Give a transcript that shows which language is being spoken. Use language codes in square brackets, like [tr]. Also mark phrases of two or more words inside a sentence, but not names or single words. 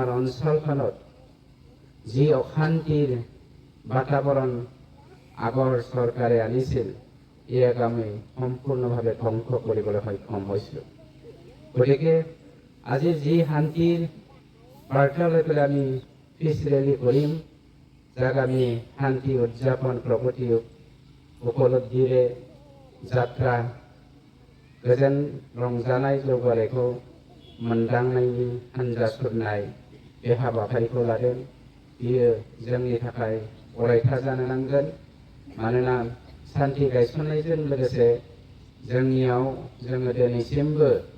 [as] অঞ্চলখনত যি অশান্তিৰ বাতাবৰণ আগৰ চৰকাৰে আনিছিল ইয়াক আমি সম্পূৰ্ণভাৱে ধ্বংস কৰিবলৈ সক্ষম হৈছোঁ গতিকে আজি যি শান্তিৰ বাৰ্তা লৈ পেলাই আমি পিছ ৰেলী কৰিম যাক আমি শান্তি উদযাপন প্ৰগতি উপলব্ধিৰে যাত্ৰা [brx] गोजोन रंजानाय जौगानायखौ मोनदांनायनि हानजा सुरनाय बे हाबाफारिखौ लादों बियो जोंनि थाखाय अरायथा जानो नांगोन मानोना शान्ति गायसननायजों लोगोसे जोंनियाव जोङो दिनैसिमबो